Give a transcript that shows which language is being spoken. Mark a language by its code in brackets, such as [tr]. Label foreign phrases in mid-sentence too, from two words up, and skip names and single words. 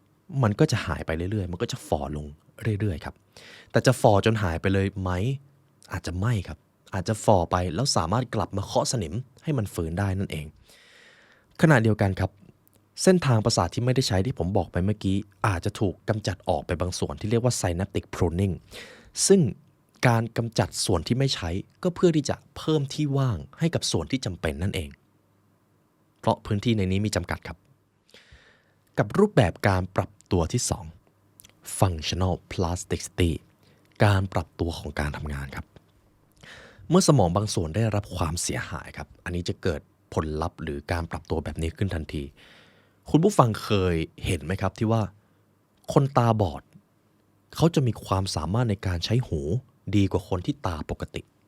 [th] มันก็จะหายไปเรื่อยๆมันก็จะฝ่อลงเรื่อยๆครับแต่จะฝ่อจนหายไปเลยไหมอาจจะไม่ครับอาจจะฝ่อไปแล้วสามารถกลับมาเคาะสนิมให้มันฟื้นได้นั่นเองขณะเดียวกัน ครับเส้นทางประสาทที่ไม่ได้ใช้ที่ผมบอกไปเมื่อกี้อาจจะถูกกำจัดออกไปบางส่วนที่เรียกว่า [en] synaptic pruning [th] ซึ่งการกำจัดส่วนที่ไม่ใช้ ก็เพื่อที่จะเพิ่มที่ว่างให้กับส่วนที่จำเป็นนั่นเองเพราะพื้นที่ในนี้มีจำกัดครับกับรูป แบบการปรับตัวที่2 [en] functional plasticity [th] การปรับตัวของการทำงานครับเมื่อสมองบางส่วนได้รับความเสียหายครับอันนี้จะเกิดผลลัพธ์หรือการปรับตัวแบบนี้ขึ้นทันทีคุณผู้ฟังเคยเห็นไหมครับที่ว่าคนตาบอดเขาจะมีความสามารถในการใช้หูดีกว่าคนที่ตาปกติ